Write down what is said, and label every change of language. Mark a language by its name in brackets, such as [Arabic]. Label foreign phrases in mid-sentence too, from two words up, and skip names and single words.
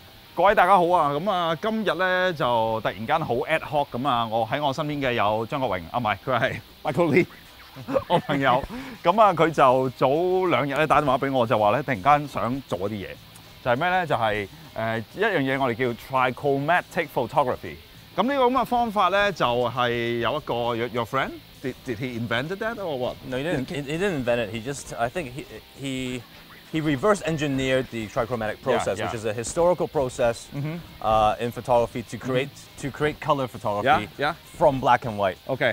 [Cantonese] 各位大家好啊！咁啊，今日咧就突然間好 ad-hoc 咁啊，我喺我身邊嘅有張國榮，唔係佢係 Michael Lee， 我朋友。咁啊，佢就早2日咧打電話俾我，就話咧突然間想做一啲嘢，就係咩咧？就係一樣嘢我哋叫 [English] Trichromatic photography。 [Cantonese] 咁呢個咁嘅方法咧，就係有一個 [English] your friend did he invented that or what? No, he didn't. He didn't invent it. He just I think he reverse engineered the trichromatic process, which is a historical process in photography to create color photography from black and white. Okay.